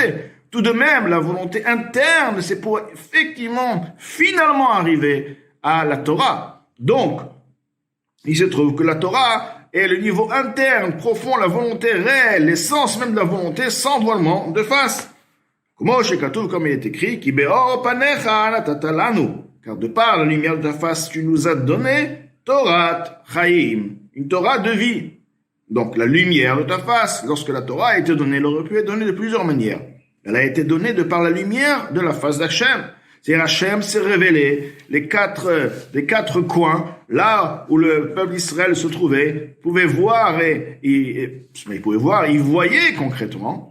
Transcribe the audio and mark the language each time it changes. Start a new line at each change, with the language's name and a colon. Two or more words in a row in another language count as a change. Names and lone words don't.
French: Tout de même, la volonté interne, c'est pour effectivement, finalement arriver à la Torah. Donc, il se trouve que la Torah et le niveau interne, profond, la volonté réelle, l'essence même de la volonté, sans voilement de face. Comme il est écrit,
Hebrew: כי באור פניך נתת לנו,
French: car de par la lumière de ta face, tu nous as donné
Hebrew: תורת חיים,
French: une Torah de vie. Donc la lumière de ta face, lorsque la Torah a été donnée, elle aurait pu être donnée de plusieurs manières. Elle a été donnée de par la lumière de la face d'Hachem. C'est-à-dire Hachem s'est révélé, les quatre coins, là où le peuple d'Israël se trouvait, pouvait voir il voyait concrètement.